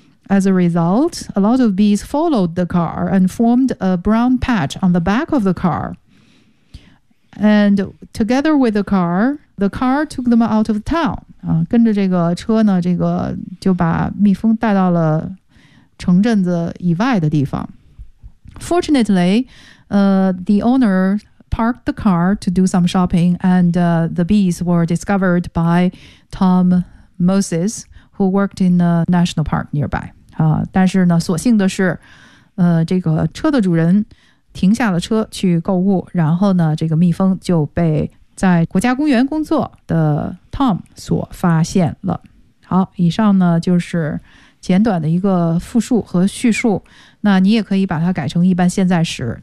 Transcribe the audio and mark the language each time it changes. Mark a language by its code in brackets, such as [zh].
[en] As a result, a lot of bees followed the car and formed a brown patch on the back of the car. And together with the car took them out of town. [zh] 跟着这个车呢，这个就把蜜蜂带到了城镇子以外的地方。 [en] Fortunately, the owner parked the car to do some shopping, and the bees were discovered by Tom Moses, who worked in a national park nearby. [zh] 但是呢，所幸的是，这个车的主人停下了车去购物，然后呢，这个蜜蜂就被在国家公园工作的Tom 所发现了。好，以上呢就是简短的一个复述和叙述，那你也可以把它改成一般现在时。